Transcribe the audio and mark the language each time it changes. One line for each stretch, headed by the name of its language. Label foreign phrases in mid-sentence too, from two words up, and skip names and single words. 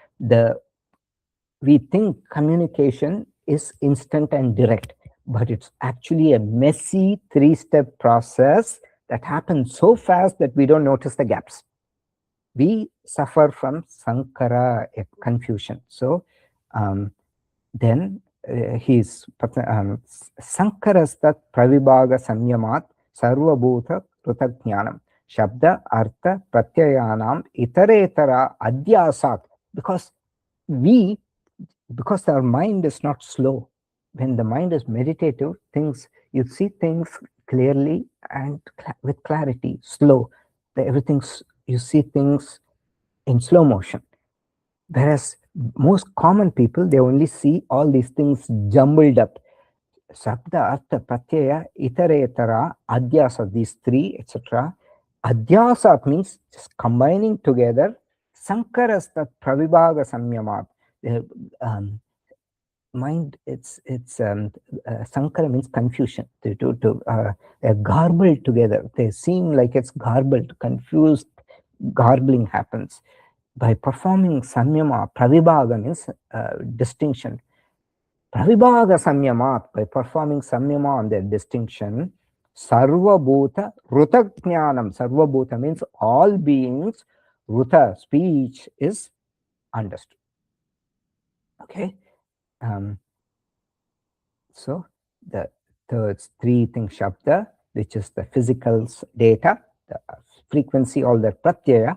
English: We think communication is instant and direct, but it's actually a messy 3-step process that happens so fast that we don't notice the gaps. We suffer from sankara, confusion. So then he's
Sanskrit: sankarastat pravibhaga samyamat sarvabhuta prutagඥānam shabda artha pratyayanam itaretara adhyasat,
English: because our mind is not slow. When the mind is meditative, you see things clearly and with clarity, slow. You see things in slow motion. Whereas most common people, they only see all these things jumbled up.
Sanskrit: Sabda, artha, pratyaya, itaretara, adhyasa,
English: these 3, etc. Adhyasa means just combining together.
Sanskrit: Sankarastat pravibhaga samyamat.
English: Mind, sankara means confusion. They're garbled together. They seem like it's garbled, confused, garbling happens. By performing saṃyama, pravibhaga means distinction.
Sanskrit: Pravibhaga samyamat,
English: by performing saṃyama on their distinction,
Sanskrit: sarvabhuta rutagඥānam.
English: Sarvabhuta means all beings, ruta, speech, is understood. Okay. So the third 3 things, shabda, which is the physical data, the frequency, all that pratyaya.